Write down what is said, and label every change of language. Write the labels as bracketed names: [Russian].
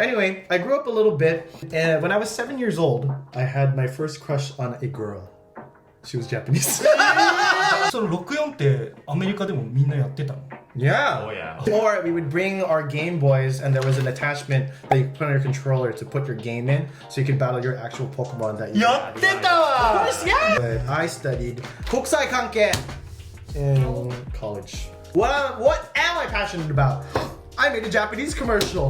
[English] Anyway, I grew up a little bit, and when I was 7 years old, I had my first crush on a girl. She was Japanese. [Japanese] その64ってアメリカでもみんなやってたの [English] Yeah. Oh, yeah. Or we would bring our Game Boys, and there was an attachment that you put on your controller to put your game in, so you could battle your actual Pokemon that you [Japanese] やってたわ [English] Of course, yeah! But I studied 国際関係 in college. What am I passionate about? I made a Japanese commercial.